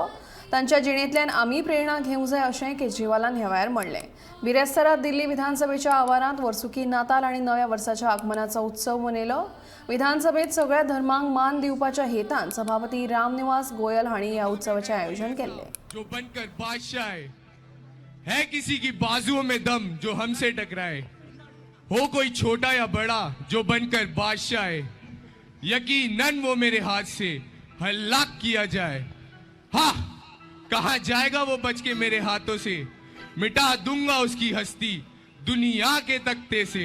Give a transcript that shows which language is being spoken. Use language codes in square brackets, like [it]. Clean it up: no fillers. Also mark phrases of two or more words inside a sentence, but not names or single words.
[kok] तांच्या जिणेंतल्यान आमी प्रेरणा घेवंक जाय अशें केजरीवालान ह्या वेळार म्हणलें। बिरेस्तारात दिल्ली विधानसभेच्या आवारांत वर्सुकी नाताल आनी नव्या वर्साच्या आगमनाचो उत्सव मनयलो। विधानसभेत सगळ्या धर्मांक मान दिवपाच्या हेतान सभापती रामनिवास गोयल हांणी ह्या उत्सवाचें आयोजन केल्लें। [hi] जो बनकर बादशाह है किसी की बाजुओं में दम जो हमसे टकराए, हो कोई छोटा या बड़ा जो बनकर बादशाह है, यकीनन वो मेरे हाथ से हलाक किया जाए। हाँ, कहाँ जाएगा वो बच के मेरे हाथों से, मिटा दूंगा उसकी हस्ती दुनिया के तख्ते से।